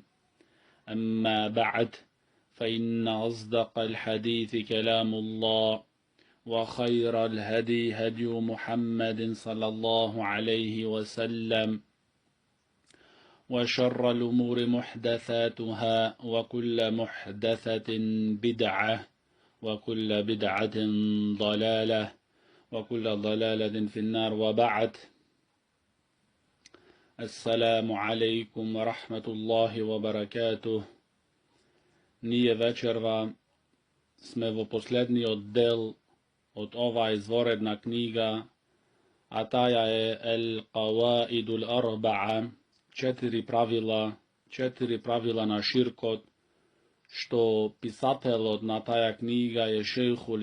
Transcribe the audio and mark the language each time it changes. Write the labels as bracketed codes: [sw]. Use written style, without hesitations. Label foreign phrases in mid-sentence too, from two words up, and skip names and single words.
[ar] أما بعد، فإن أصدق الحديث كلام الله، وخير الهدي هدي محمد صلى الله عليه وسلم، وشر الأمور محدثاتها، وكل محدثة بدعة، وكل بدعة ضلالة، وكل ضلالة في النار. وبعد، السلام عليكم ورحمة الله وبركاته. [mk] Ние вечерва, сме во последни оддел од оваа извонредна книга, а таа е El-Qawaidu Al-Arba'a, четири правила на ширкот, што писател на таа книга е шејхул